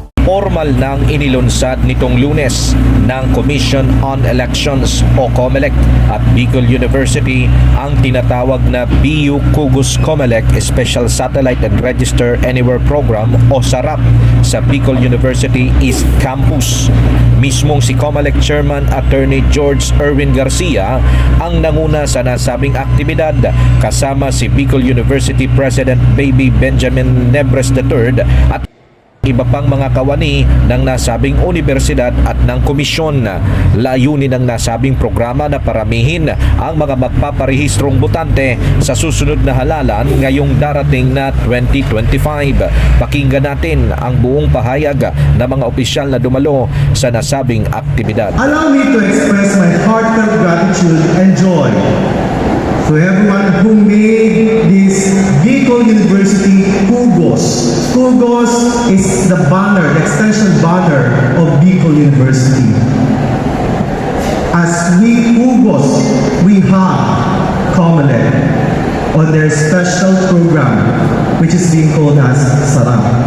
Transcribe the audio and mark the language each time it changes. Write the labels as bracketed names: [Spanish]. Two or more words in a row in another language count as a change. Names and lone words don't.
[Filipino] formal nang inilunsad nitong Lunes ng Commission on Elections o COMELEC at Bicol University ang tinatawag na BU Cugos COMELEC Special Satellite and Register Anywhere Program o SARAP sa Bicol University East Campus. Mismong si COMELEC Chairman Attorney George Erwin Garcia ang nanguna sa nasabing aktibidad kasama si Bicol University President Baby Benjamin Nebres III at iba pang mga kawani ng nasabing universidad at ng komisyon. Layunin ng nasabing programa na paramihin ang mga magpaparehistrong botante sa susunod na halalan ngayong darating na 2025. Pakinggan natin ang buong pahayag ng mga opisyal na dumalo sa nasabing aktibidad. [English] Allow me to express my heartfelt gratitude and joy to everyone who made this Bicol University Cugos. Cugos is the banner, the extension banner of Bicol University. As we Cugos, we have COMELEC on their special program, which is being called as SARAP.